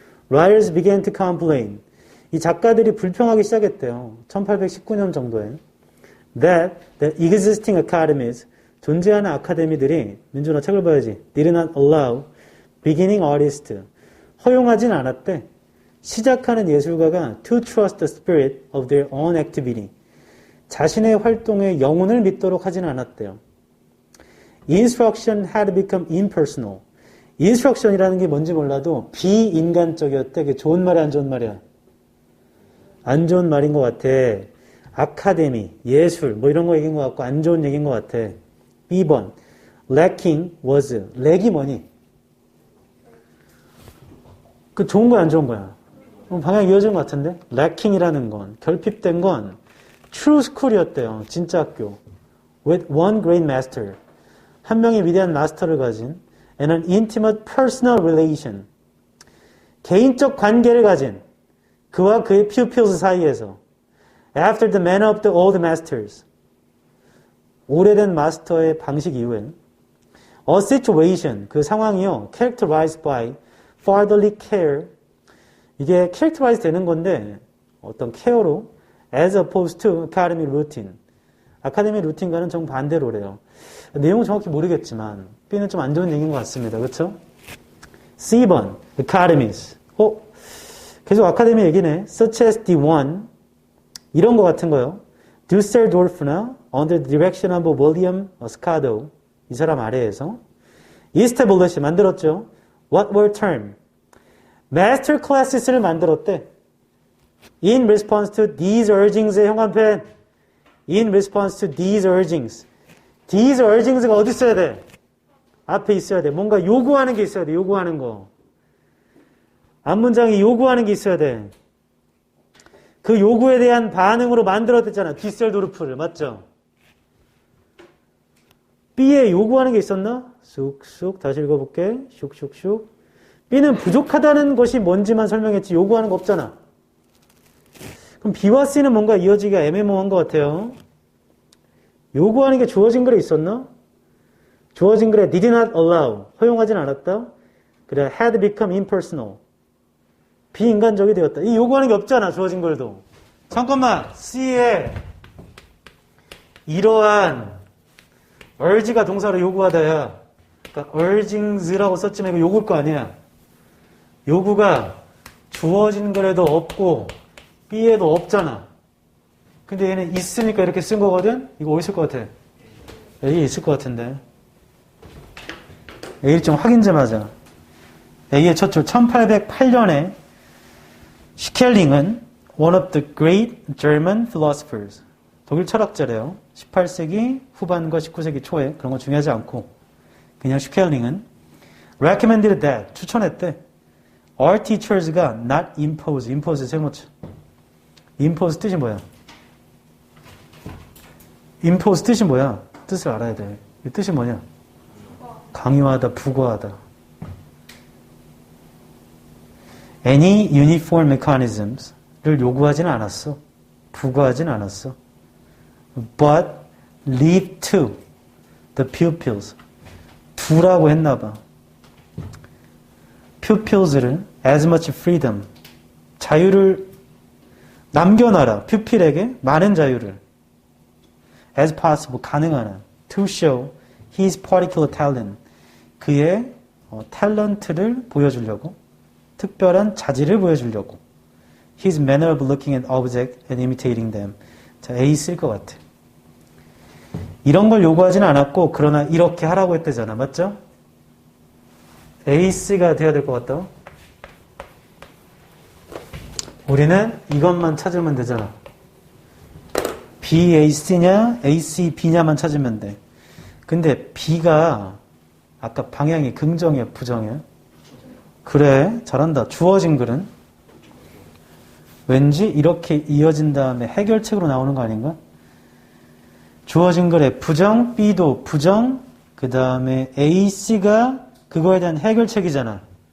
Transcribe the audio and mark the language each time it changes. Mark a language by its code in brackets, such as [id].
[en] Writers began to complain. [ko] 이 작가들이 불평하기 시작했대요. 1819년 정도에. [en] That the existing academies, [ko] 존재하는 아카데미들이, 민준아 책을 봐야지. [en] Did not allow beginning artists, [ko] 허용하진 않았대. 시작하는 예술가가 [en] to trust the spirit of their own activity. [ko] 자신의 활동의 영혼을 믿도록 하지는 않았대요. [en] Instruction had become impersonal. [ko] Instruction이라는 게 뭔지 몰라도 비인간적이었대. 그게 좋은 말이야, 안 좋은 말이야? 안 좋은 말인 것 같아. 아카데미, 예술, 뭐 이런 거 얘기인 것 같고 안 좋은 얘기인 것 같아. B번 lacking was 렉이 뭐니? 그 좋은 거야 안 좋은 거야? 방향이 이어진 것 같은데? lacking이라는 건 결핍된 건 true school이었대요. 진짜 학교. [en] with one great master. [ko] 한 명의 위대한 마스터를 가진 [en] and an intimate personal relation. [ko] 개인적 관계를 가진 그와 그의 [en] pupils [ko] 사이에서 [en] after the manner of the old masters. [ko] 오래된 마스터의 방식 이후엔 [en] a situation, [ko] 그 상황이요, [en] characterized by fatherly care. [ko] 이게 [en] characterize [ko] 되는 건데 어떤 케어로 [en] as opposed to academic routine. [ko] 아카데미 루틴과는 정반대로래요. 내용은 정확히 모르겠지만 B는 좀 안 좋은 얘기인 것 같습니다. 그렇죠? C번 academies. 계속 아카데미 얘기네. [en] Such as the one [ko] 이런 거 같은 거요. [en] Dusseldorf나 under the direction of William Scado [ko] 이 사람 아래에서 [en] establish [ko] 만들었죠. [en] What were termed? [ko] Master classes를 만들었대. [en] In response to these urgings의 형광펜. In response to these urgings. [ko] These urgings가 어디 있어야 돼? 앞에 있어야 돼. 뭔가 요구하는 게 있어야 돼. 요구하는 거. 앞문장이 요구하는 게 있어야 돼. 그 요구에 대한 반응으로 만들었댔잖아. 디셀도르프를. 맞죠? B에 요구하는 게 있었나? 쑥쑥 다시 읽어볼게. 슉슉슉. B는 부족하다는 것이 뭔지만 설명했지 요구하는 거 없잖아. 그럼 B와 C는 뭔가 이어지기가 애매모호한 것 같아요. 요구하는 게 주어진 글에 있었나? 주어진 글에 [en] did not allow. [ko] 허용하진 않았다. 그래 [en] had become impersonal. [ko] 비인간적이 되었다. 이 요구하는 게 없잖아. 주어진 글도. 잠깐만. C에 이러한 urge가 동사로 요구하다야. 그러니까 urgings라고 썼지만 이거 요구일 거 아니야. 요구가 주어진 글에도 없고 B에도 없잖아. 근데 얘는 있으니까 이렇게 쓴 거거든? 이거 어디 있을 것 같아? A에 있을 것 같은데. A를 좀 확인 좀 하자. A의 첫 줄 1808년에 슈켈링은 [en] one of the great German philosophers. [ko] 독일 철학자래요. 18세기 후반과 19세기 초에 그런 거 중요하지 않고 그냥 슈켈링은 [en] recommended that [ko] 추천했대. [en] Our teachers가 not impose. [ko] impose 세모쳐. impose 뜻이 뭐야? impose 뜻이 뭐야? 뜻을 알아야 돼. 이 뜻이 뭐냐? 강요하다, 부과하다. [en] Any uniform mechanisms를 [ko] 요구하지는 않았어. 부과하지는 않았어. [en] But leave to the pupils. [ko] 두라고 했나봐. [en] pupils를 as much freedom. [ko] 자유를 남겨놔라. 퓨필에게 많은 자유를. [en] as possible. [ko] 가능한 한. [en] to show his particular talent. [ko] 그의 탤런트를 보여주려고. 특별한 자질을 보여주려고. [en] His manner of looking at objects and imitating them. [ko] 자, A 쓸 것 같아. 이런 걸 요구하지는 않았고 그러나 이렇게 하라고 했대잖아. 맞죠? A, C가 돼야 될 것 같다. 우리는 이것만 찾으면 되잖아. B, A, C냐, A, C, B냐만 찾으면 돼. 근데 B가 아까 방향이 긍정이야, 부정이야? 그래, 잘한다. 주어진 글은 왠지 이렇게 이어진 다음에 해결책으로 나오는 거 아닌가? 주어진 글에 부정, B도 부정, 그 다음에 A, C가 그거에 대한 해결책이잖아.